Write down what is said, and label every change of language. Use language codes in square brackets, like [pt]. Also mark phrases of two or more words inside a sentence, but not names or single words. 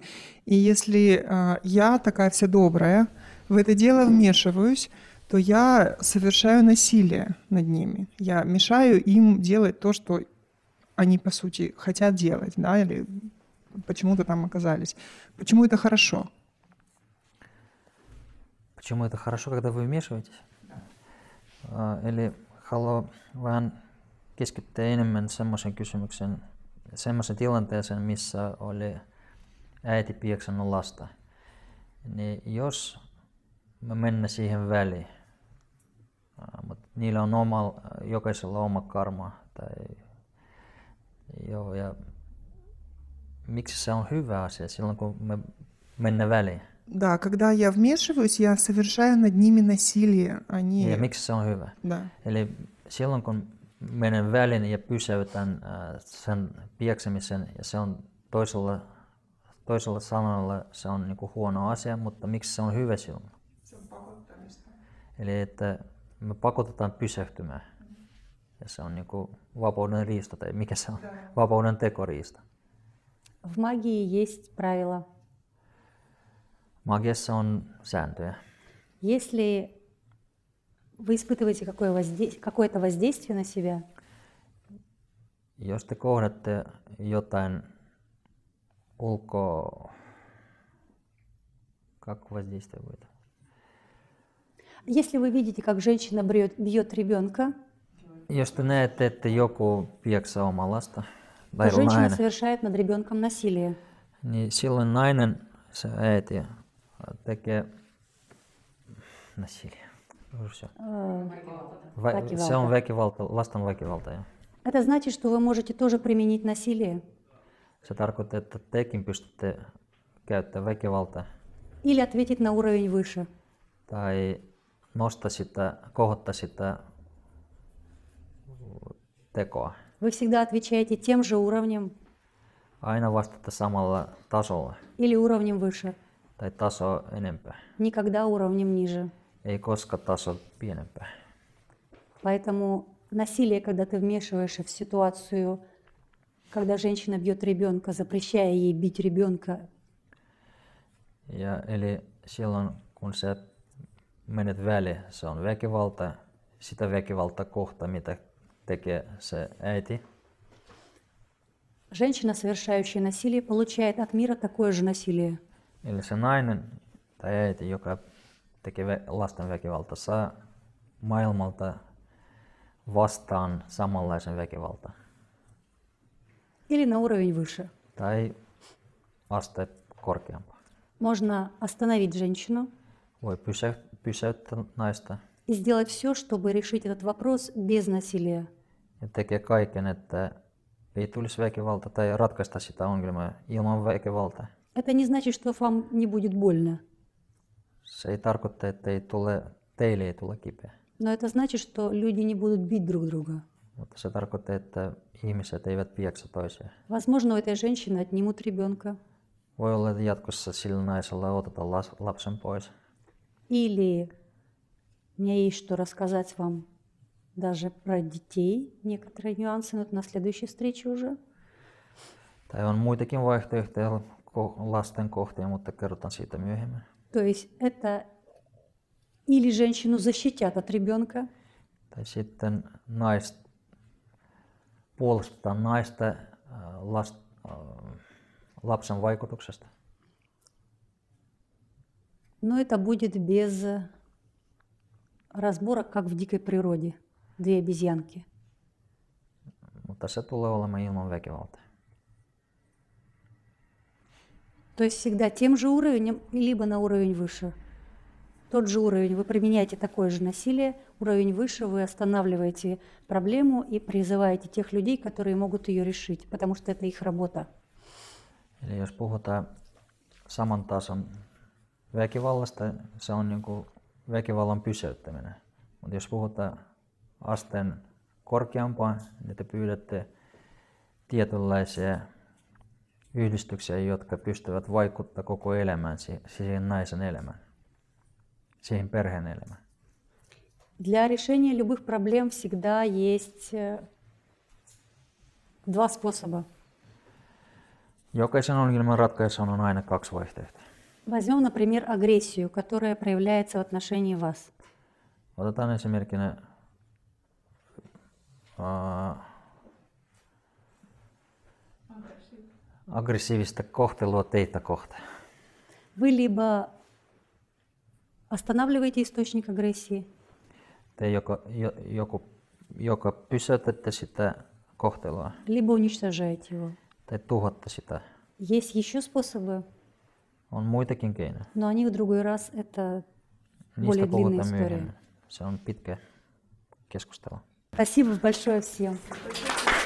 [ru] И если я такая вся добрая, в это дело вмешиваюсь, то я совершаю насилие над ними. Я мешаю им делать то, что они, по сути, хотят делать, да, или почему-то там оказались. Почему это хорошо? Почему это хорошо, когда вы вмешиваетесь? [fi] Eli haluan vähän keskittyä enemmän semmoisen tilanteeseen, missä oli äiti pieksänyt lasta. Niin jos me mennään siihen väliin, mutta niillä on jokaisella oma karma. Ja miksi se on hyvä asia silloin, kun me mennään väliin? [ru] Да, когда я вмешиваюсь, я совершаю над ними насилие. [fi] Ja miksi se on hyvä? [ru] Да. [fi] Eli silloin, kun menen väliin ja pysäytän sen pieksemisen, ja se on toisella sanalla se on niinku huono asia, mutta miksi se on hyvä silloin? Se on pakottamista. Eli että me pakotetaan pysähtymään. Ja se on niinku vapauden riista, tai mikä se on? Vapauden tekoriista. [ru] В магии есть правила. [fi] Magiassa on sääntöjä. [ru] Если вы испытываете какое-то воздействие на себя, [fi] jos te kohdatte jotain [ru] как воздействие будет? Если вы видите, как женщина бьет ребенка, [fi] jos te näette, että joku pieksää omaa lasta, [ru] то женщина совершает над ребенком насилие. [fi] Niin silloin nainen, se äiti, tekee насилие. Se on väkivalta, lasten väkivalta. Jo. [ru] Это значит, что вы можете тоже применить насилие. [fi] Se tarkoittaa, että tekin pystytte käyttämään väkivaltaa. [ru] Или ответить на уровень выше. [fi] Tai nostaa sitä, kohottaa sitä tekoa. [ru] Вы всегда отвечаете тем же уровнем. [fi] Aina vastata samalla tasolla. [ru] Или уровнем выше. [fi] Tai taso enempää. [ru] Никогда уровнем ниже. [fi] Ei koska taso pienempää. [ru] Поэтому насилие, когда ты вмешиваешься в ситуацию, когда женщина бьет ребенка, запрещая ей бить ребенка. [fi] Ja eli silloin, kun sä menet väliin, se on väkivalta, sitä väkivaltaa kohta, mitä tekee se äiti. [ru] Женщина, совершающая насилие, получает от мира такое же насилие. [fi] Eli se nainen tai äiti, joka tekee lasten väkivaltaa, saa maailmalta vastaan samanlaisen väkivaltaa. [ru] Или на уровень выше. [fi] Tai aste korkeampaa. [ru] Можно остановить женщину [fi] Voi pysäyttää naista [ru] и сделать все, чтобы решить этот вопрос без насилия. [fi] ja tekee kaiken, että ei tulisi väkivalta tai ratkaista sitä ongelmaa ilman väkivaltaa. [ru] Это не значит, что вам не будет больно. [fi] Se ei tarkoita, että teille ei tule kipeä, [ru] Но это значит, что люди не будут бить друг друга. [fi] mutta se tarkoittaa, että ihmiset eivät pieksa toisiaan. [ru] Возможно, у этой женщины отнимут ребенка. [fi] Voi olla, että jatkossa sillä naisella otetaan lapsen pois. [ru] Или у меня есть что рассказать вам даже про детей, некоторые нюансы, но это на следующей встрече уже. [fi] Tai on muitakin vaihtoehtoja lasten kohteen, mutta kerrotaan siitä myöhemmin. [ru] То есть это или женщину защитят от ребенка, [fi] Tai sitten puolustetaan naista lapsen vaikutuksesta. [ru] но это будет без разборок, как в дикой природе. Две обезьянки. [fi] Mutta se tulee olemaan ilman väkivaltaa. [ru] То есть всегда тем же уровнем, либо на уровень выше. Тот же уровень, вы применяете такое же насилие, уровень выше, вы останавливаете проблему и призываете тех людей, которые могут ее решить, потому что это их работа. [fi] Eli jos puhutaan saman tason väkivallasta, se on niin kuin väkivallan pysäyttäminen. Mutta jos puhutaan asteen korkeampaan, niin te pyydätte tietynlaisia yhdistyksiä, jotka pystyvät vaikuttamaan koko elämään, siihen naisen elämään, siihen perheen elämään. [ru] Для решения любых проблем всегда есть два способа. [fi] Jokaisen ongelman ratkaisuun on aina kaksi vaihtoehtoa. [ru] Возьмем, например, агрессию, которая проявляется в отношении вас. [fi] Otetaan esimerkkinä aggressiivista kohtelua teitä kohtaan. [ru] Вы либо останавливаете источник агрессии, [fi] Te joko pysäytätte sitä kohtelua [ru] либо уничтожаете его. [fi] tai tuhoatte sitä. [ru] Есть еще способы, [fi] On muitakin keinoja. [ru] но они в другой раз это [fi] Niistä [ru] более длинная [fi] puhutaan [ru] история. [fi] myöhemmin. Se on pitkä keskustelu. [ru] Спасибо большое всем.